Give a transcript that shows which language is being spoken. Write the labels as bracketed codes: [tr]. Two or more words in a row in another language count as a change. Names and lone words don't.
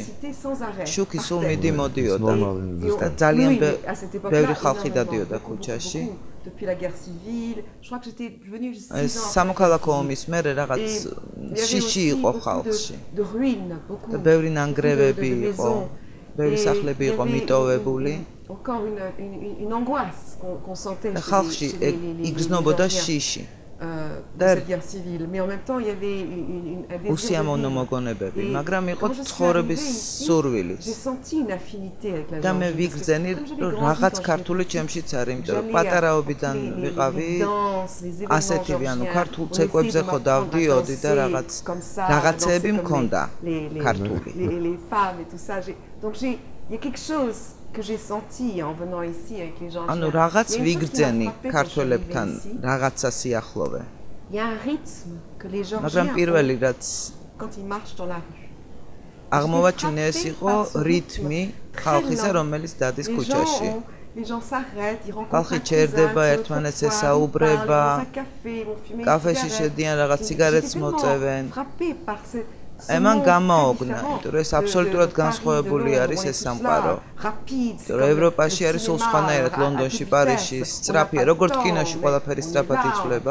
[ka] შუქი სულ მიდი-მოდიოდა და ძალიან ბევრი ხალხი დადიოდა ქუჩაში. ეს სამოქალაქო ომის მერე რაღაც შიში იყო ხალხში. და ბევრი ნანგრევები იყო, ბევრი სახლები იყო მიტოვებული. [fr] une angoisse qu'on sentait chez les gens cette guerre civile, mais en même temps il y avait un désir j'ai senti une affinité avec la donc il y a quelque chose que j'ai senti en venant ici avec les gens. [ka] ანუ რაღაც ვიგრძენი ქართველებთან რაღაცა სიახლოვე. [fr] Il y a un rythme que les gens [ka] მაგრამ პირველი რაც [fr] quand ils marchent dans la rue. [ka] აღმოვაჩინეს იყო რიტმი ხალხისა, რომელიც დადის ქუჩაში. [fr] Les gens s'arrêtent, ils rencontrent [ka] ხალხი ჩერდება, ერთმანეთს ესაუბრება, კაფეში შედიან, რაღაც სიგარეტს მოწევენ. Eman გამოოგნა, იმიტომ რომ ეს აბსოლუტურად განსხვავებული არის ეს სამყარო. რომ ევროპაში არის სულ სხვანაირად, ლონდონში, პარიზში, სწრაფია, როგორც კინოში ყველაფერი სწრაფად იცვლება.